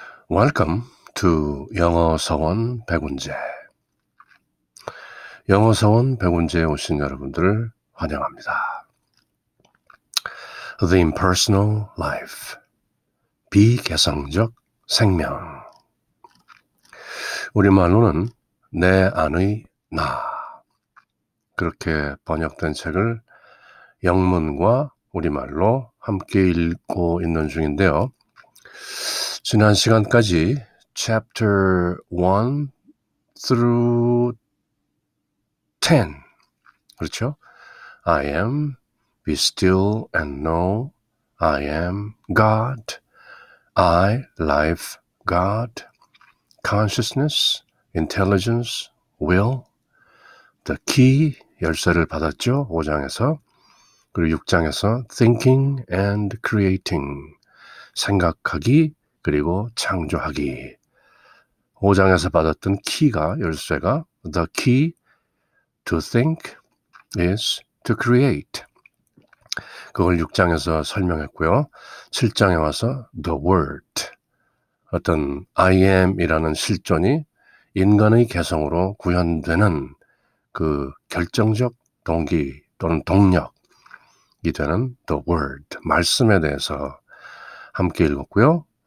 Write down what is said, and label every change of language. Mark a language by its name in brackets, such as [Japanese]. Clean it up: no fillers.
[English] Welcome to 영어서원 백운재. [Korean] 영어서원 백운재에 오신 여러분들을 환영합니다. [English] The Impersonal Life, [Korean] 비개성적 생명. 우리말로는 내 안의 나, 그렇게 번역된 책을 영문과 우리말로 함께 읽고 있는 중인데요. 지난 시간까지 [English] Chapter 1 through 10, [Korean] 그렇죠? [English] I am, be still and know, I am God, I, life, God, consciousness, intelligence, will, the key, [Korean] 열쇠를 받았죠? 5장에서. 그리고 6장에서 [English] thinking and creating, [Korean] 생각하기 그리고 창조하기. 5장에서 받았던 키가, 열쇠가 [English] the key to think is to create. [Korean] 그걸 6장에서 설명했고요. 7장에 와서 [English] the word, [Korean] 어떤 I am이라는 실존이 인간의 개성으로 구현되는 그 결정적 동기 또는 동력이 되는 the word, 말씀에 대해서 함께 읽었고요.